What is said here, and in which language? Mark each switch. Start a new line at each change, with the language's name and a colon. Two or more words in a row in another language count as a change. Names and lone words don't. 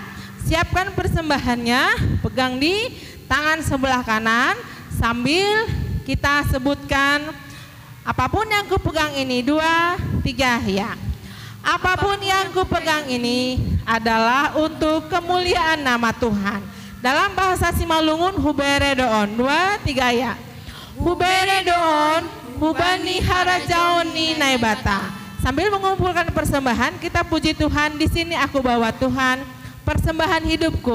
Indonesian: Siapkan persembahannya, pegang di tangan sebelah kanan sambil kita sebutkan apapun yang kupegang ini, 2, 3 ya. Apapun yang kupegang ini adalah untuk kemuliaan nama Tuhan. Dalam bahasa Simalungun,
Batak Simalungun: hubere doon,
Indonesian: 2, 3 ya.
Batak Simalungun: Hubere doon, hubani harajaon ni naibata.
Indonesian: Sambil mengumpulkan persembahan, kita puji Tuhan. Di sini aku bawa Tuhan persembahan hidupku.